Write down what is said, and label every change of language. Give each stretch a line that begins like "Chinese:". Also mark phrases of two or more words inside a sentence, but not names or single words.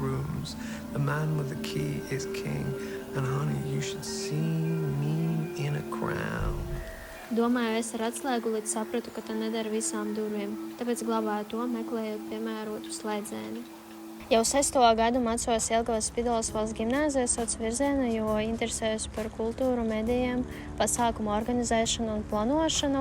English: comes. The man with the key is king. And honey, you should see me in a crown.
Latvian: Domāju, es ar atslēgu līdz sapratu, ka tā nedara visām durvīm, tāpēc glabāju to, meklējot piemērotu slēdzēnu. Jau 6. gadu mācos Jelgavas Spidolas valsts gimnāzijā sauc virzienu, jo interesējos par kultūru, medijiem, pasākumu organizēšanu un plānošanu.